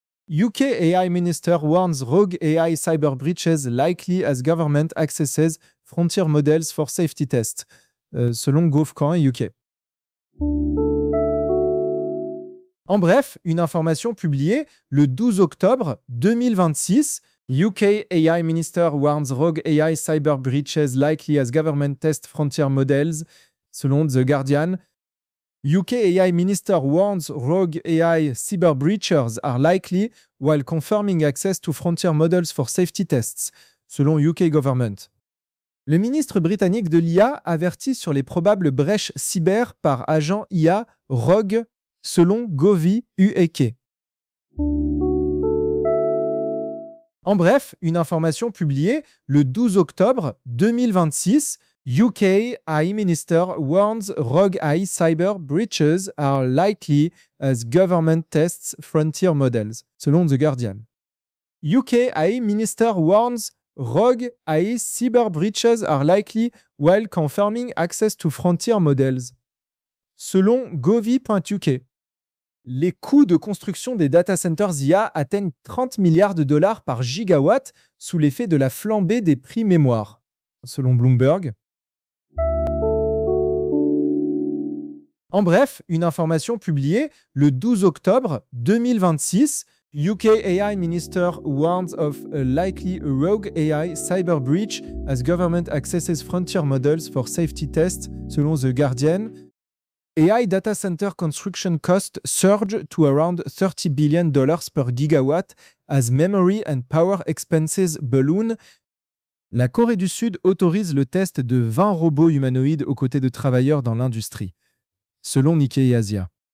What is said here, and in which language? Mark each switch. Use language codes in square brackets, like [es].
[en] UK AI minister warns rogue AI cyber breaches likely as government accesses frontier models for safety tests, [fr] selon [en] Gov.UK. [fr] En bref, une information publiée le 12 octobre 2026. [en] UK AI Minister warns rogue AI cyber breaches likely as government test frontier models, [fr] selon [en] The Guardian. UK AI Minister warns rogue AI cyber breaches are likely while confirming access to frontier models for safety tests, [fr] selon [en] UK government. [fr] Le ministre britannique de l'IA avertit sur les probables brèches cyber par agents IA rogue, selon Govi UAK. En bref, une information publiée le 12 octobre 2026, [en] UK AI Minister warns rogue AI cyber breaches are likely as government tests frontier models, [fr] selon [en] The Guardian. UK AI Minister warns rogue AI cyber breaches are likely while confirming access to frontier models, [fr] selon [en] Govi.uk. [fr] Les coûts de construction des data centers IA atteignent 30 milliards de dollars par gigawatt sous l'effet de la flambée des prix mémoire, selon Bloomberg. En bref, une information publiée le 12 octobre 2026, UK AI Minister warns of a likely rogue AI cyber breach as government accesses frontier models for safety tests, selon The Guardian. [en] AI data center construction costs surge to around $30 billion per gigawatt as memory and power expenses balloon. [fr] La Corée du Sud autorise le test de 20 robots humanoïdes aux côtés de travailleurs dans l'industrie, selon Nikkei Asia.